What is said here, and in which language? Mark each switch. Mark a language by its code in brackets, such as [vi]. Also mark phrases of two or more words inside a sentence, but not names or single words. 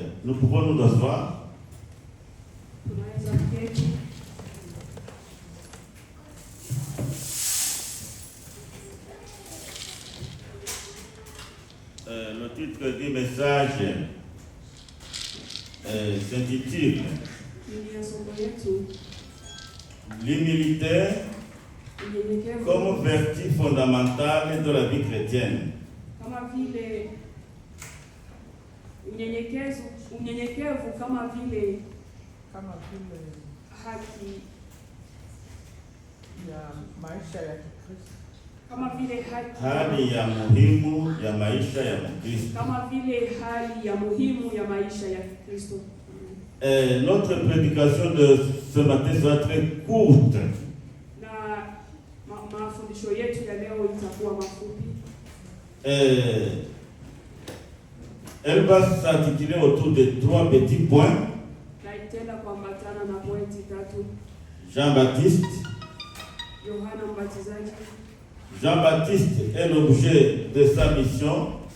[fr] Nous pouvons nous asseoir. Le titre du message s'intitule l'humilité comme vertu fondamentale de la vie chrétienne. [sw] Unyenyekevu kama vile haki ya maisha ya Kikristo, kama vile hali ya muhimu ya maisha ya Mkristo. Kama vile hali ya muhimu ya maisha ya Kikristo. [fr] Notre prédication de ce matin sera très courte. [sw] Na mafundisho yetu ya leo itakuwa mafupi. [fr] Elle va s'articuler autour de 3 petits points. Jean-Baptiste. Jean-Baptiste est l'objet de sa mission.